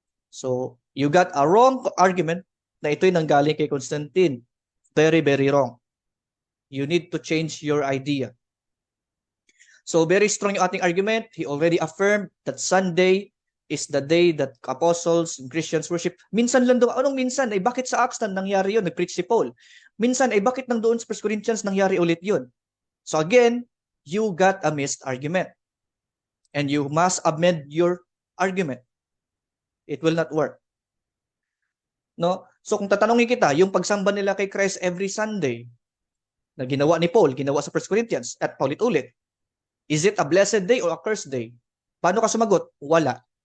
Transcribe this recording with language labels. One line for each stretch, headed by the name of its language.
English: So, you got a wrong argument
Filipino: na ito'y nanggaling kay Constantine.
English: Very, very wrong. You need to change your idea. So, very strong
Filipino: yung ating
English: argument. He already affirmed that Sunday is the day that apostles and Christians worship.
Filipino: Minsan lang daw. Anong minsan? Ay bakit sa Acts nangyari yun? Nag-preach si Paul. Minsan ay bakit nang doon sa 1 Corinthians nangyari ulit yun?
English: So again, you got a missed argument. And you must amend your argument. It will not work. No?
Filipino: So kung tatanungin kita, yung pagsamba nila kay Christ every Sunday na ginawa ni Paul, ginawa sa 1 Corinthians at paulit-ulit,
English: is it a blessed day or a cursed day?
Filipino: Paano ka sumagot? Wala.